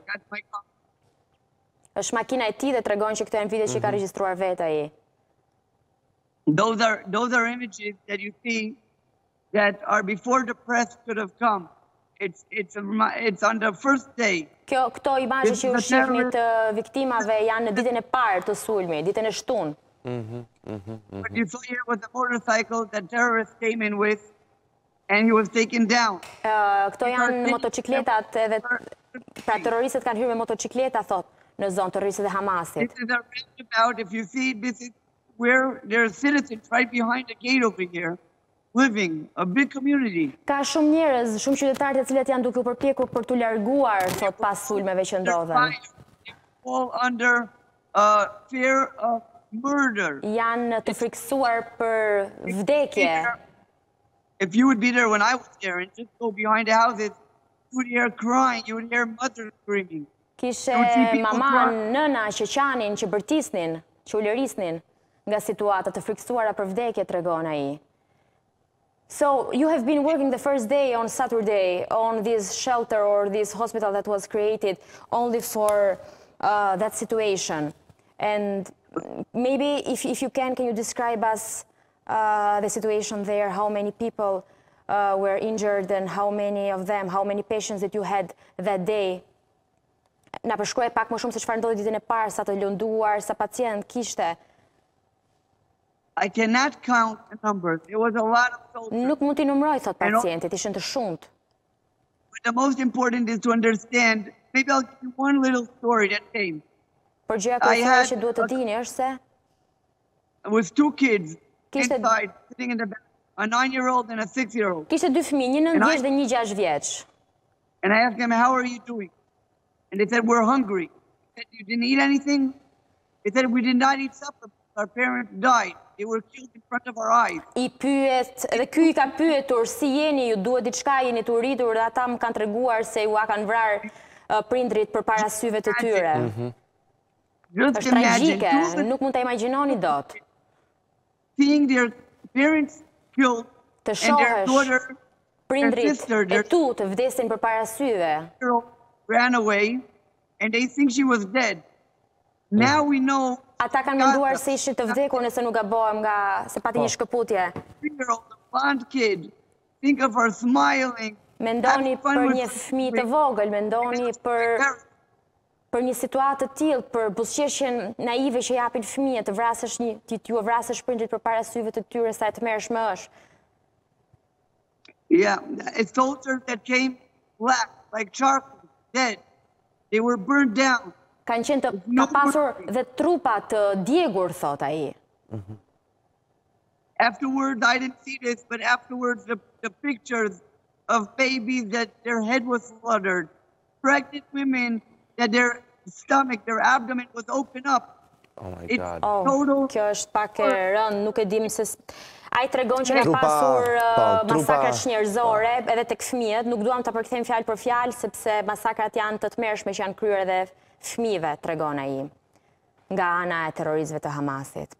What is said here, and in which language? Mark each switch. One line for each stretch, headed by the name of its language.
English: That's my copy.
Albanian: Është makina e tij dhe tregon që këto janë video që ka regjistruar vetë ai.
English: Those are images that you see that are before the press could have come. It's on the first day.
Albanian: Këto imazhe që u shihni të viktimave janë në ditën e parë të sulmit, ditën e shtunë.
English: What you saw here was a motorcycle that terrorists came in with, and he was taken down.
Albanian: Këto janë motocikletat edhe pra terroristët kanë hyrë me motocikleta thot në zonë terroriste dhe Hamasit.
English: This is a roundabout. If you see, this is where there are citizens right behind the gate over here. Living, a big community.
Albanian: Ka shumë njerëz, shumë qytetarë të cilët janë duke u përpjekur për t'u larguar thot pas sulmeve që ndodhen.
English: All under fear of murder.
Albanian: Janë të friksuar për vdekje.
English: If you would be there when I was there and just go behind the houses, you would hear crying, you would hear mothers screaming.
Albanian: Kishe maman, nëna që qanin, që bërtisnin, që u lërisnin nga situata të friksuara për vdekje, tregon ai.
English: So you have been working the first day on Saturday on this shelter or this hospital that was created only for that situation. And maybe if you can you describe us the situation there, how many people were injured and how many patients that you had that day?
Albanian: Na përshkruaj pak më shumë se çfarë ndodhi ditën e parë, sa të lënduar, sa pacient kishte.
English: I cannot count the numbers. There was a lot of soldiers.
Albanian: Nuk mund t'i numroj, thot pacientit, ishin të shumt.
English: But the most important is to understand, maybe I'll give you one little story that came.
Albanian: Por gjëja kryesore që duhet të dini është se
English: with two kids inside, sitting in the back, a 9-year-old and a 6-year-old.
Albanian: Kishte dy fëmijë, një 9 vjeç dhe një 6 vjeç.
English: And I asked them, how are you doing? And they said, we're hungry. I said, you didn't eat anything? They said, we did not eat supper. our parents died. They were killed in front of our eyes.
Albanian: I pyet, dhe ky I ka pyetur, si jeni, ju duhet diçka, jeni të rritur, dhe ata më kanë treguar se ju a kanë vrarë prindrit përpara syve të tyre. Është tragjike, nuk mund ta imagjinoni dot.
English: Seeing their parents killed
Albanian: Të
English: and their daughter,
Albanian: shohësh prindrit e tu të vdesin përpara syve.
English: ran away and they think she was dead. Now we know.
Albanian: Ata kanë menduar se ishte të vdekur nëse nuk gabohem nga se pati një shkëputje.
English: 3-year-old blonde kid. Think of her smiling.
Albanian: Mendoni për një fëmijë të vogël, mendoni për një situatë të tillë, për buzëqeshjen naive që japin fëmijët, të vrasësh t'ju vrasësh prindrit përpara syve të tyre, sa e tmerrshme është.
English: Yeah, a soldier that came black, like charcoal, dead. They were burned down.
Albanian: Kanë qenë të pasur dhe trupa të djegur, thot ai.
English: Afterwards, I didn't see this, but afterwards, the pictures of babies that their head was slaughtered, pregnant women that their stomach, their abdomen was open up. Oh my God.
Albanian: Kjo është pak e rënd, nuk e dim se... Ai tregon që ka pasur masakrat njerëzore edhe tek fëmijët, nuk duam ta përkthejmë fjalë për fjalë sepse masakrat janë të tmerrshme që janë kryer edhe fëmijëve, tregon ai, nga ana e terroristëve të Hamasit.